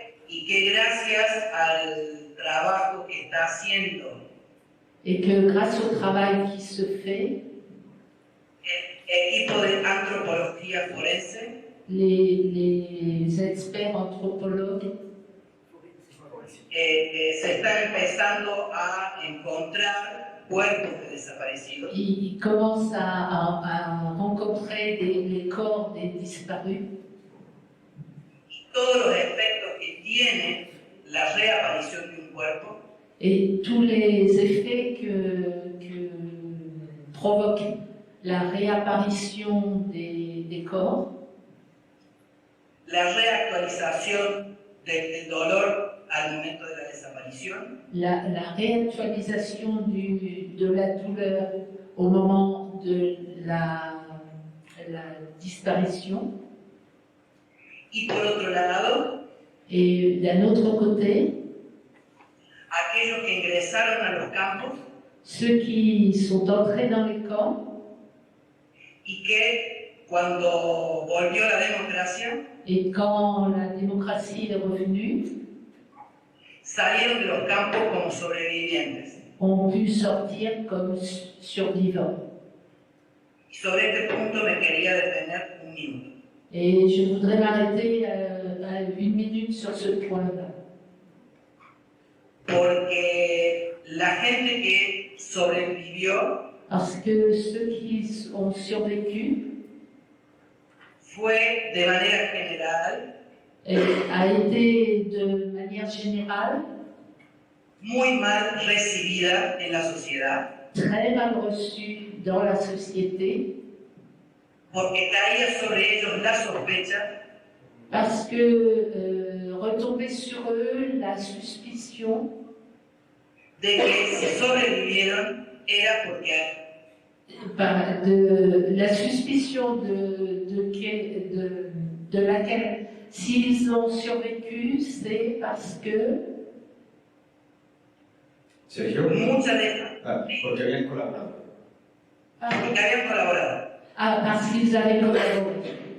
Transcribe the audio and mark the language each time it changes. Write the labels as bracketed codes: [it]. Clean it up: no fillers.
[es] y que gracias al trabajo que está haciendo [fr] et que grâce au travail qui se fait, [es] el equipo de antropología forense [fr] les experts anthropologues [es] se están empezando a encontrar cuerpos de desaparecidos. [fr] ils commencent à rencontrer les corps des disparus. [es] Todos los efectos que tiene la reaparición de un cuerpo [fr] Et tous les effets que provoque la réapparition des corps, [es] la reactualización del dolor al momento de la desaparición, [fr] la réactualisation de la douleur au moment de la disparition, [es] y por otro lado, [fr] et d'un autre côté, [es] aquellos que ingresaron a los campos [fr] ceux qui sont entrés dans les camps [es] y que cuando volvió la democracia [fr] et quand la démocratie est revenue, [es] salieron de los campos como sobrevivientes. [fr] ont pu sortir comme survivants. [es] Y sobre este punto me quería detener un minuto. [fr] Et je voudrais m'arrêter à 1 minute sur ce point-là. [es] porque la gente que sobrevivió [fr] Parce que ceux qui ont survécu [es] fue de manera general [fr] a été de manière générale [es] muy mal recibida en la sociedad, [fr] très mal reçue dans la société [es] porque caía sobre ellos la sospecha [fr] parce que retombait sur eux la suspicion [es] de que si sobrevivieron era porque [fr] la suspicion de laquelle s'ils ont survécu, c'est parce que [es] Sergio, muchas de porque habían colaborado. porque habían colaborado. [fr] parce qu'ils avaient collaboré.